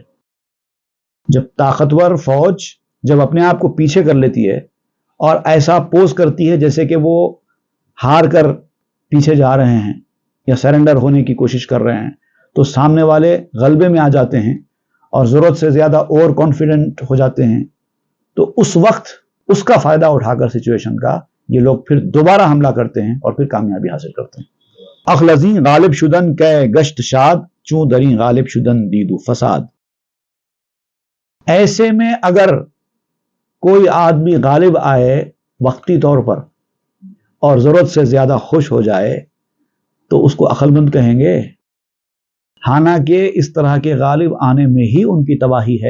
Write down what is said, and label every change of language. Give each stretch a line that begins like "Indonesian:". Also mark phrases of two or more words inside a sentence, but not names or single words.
Urdu: جب طاقتور فوج جب اپنے آپ کو پیچھے کر لیتی ہے اور ایسا پوز کرتی ہے جیسے کہ وہ ہار کر پیچھے جا رہے ہیں یا سرنڈر ہونے کی کوشش کر رہے ہیں, تو سامنے والے غلبے میں آ جاتے ہیں اور ضرورت سے زیادہ
English: over confident
Urdu: ہو جاتے ہیں. تو اس وقت اس کا فائدہ اٹھا کر سچویشن کا یہ لوگ پھر دوبارہ حملہ کرتے ہیں اور پھر کامیابی حاصل کرتے ہیں.
Persian: اخلزین غالب شدن کے گشت شاد چون درین غالب شدن دیدو فساد.
Urdu: ایسے میں اگر کوئی آدمی غالب آئے وقتی طور پر اور ضرورت سے زیادہ خوش ہو جائے تو اس کو عقل مند کہیں گے؟ حالانکہ اس طرح کے غالب آنے میں ہی ان کی تباہی ہے۔